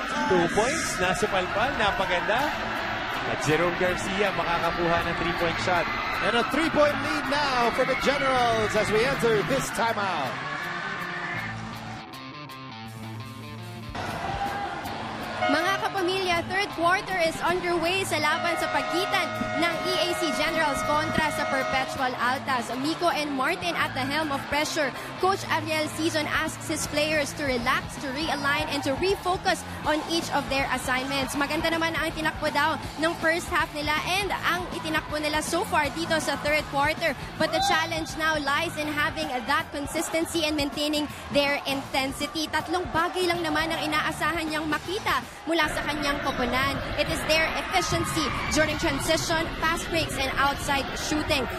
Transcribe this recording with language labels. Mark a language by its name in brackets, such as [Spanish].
[Filipino] 2 points, nasa palpal, napaganda. At Jerome Garcia makakakuha ng 3-point shot. [English] And a 3-point lead now for the Generals as we enter this timeout. [Filipino] Mga kapamilya, [English] third quarter is underway [Filipino] sa laban sa pagitan ng EAC Generals kontra sa Perpetual Altas. [English] Miko and Martin at the helm of pressure. Coach Ariel Season asks his players to relax, to realign, and to refocus on each of their assignments. [Filipino] Maganda naman ang tinakbo daw ng first half nila and ang itinakbo nila so far dito sa third quarter. [English] But the challenge now lies in having that consistency and maintaining their intensity. [Filipino] Tatlong bagay lang naman ang inaasahan niyang makita mula sa kanyang koponan. [English] It is their efficiency during transition, fast breaks, and outside shooting.